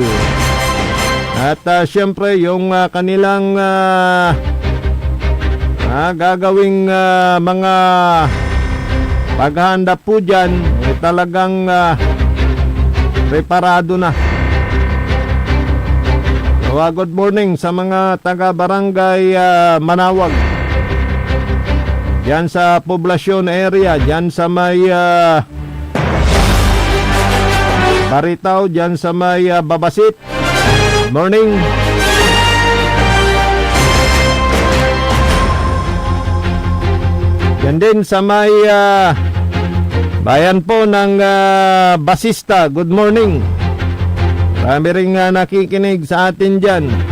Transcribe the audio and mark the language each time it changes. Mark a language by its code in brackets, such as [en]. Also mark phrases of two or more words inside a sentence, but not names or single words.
[tl] At siyempre yung kanilang gagawing mga paghahanda po dyan talagang preparado na. [en] Good morning [tl] sa mga taga-barangay Manawag. Diyan sa poblasyon area, diyan sa may Baritaw, diyan sa may Babasit. [en] Good morning. [tl] Diyan din sa may bayan po ng Basista. [en] Good morning. [tl] Marami rin nakikinig sa atin dyan.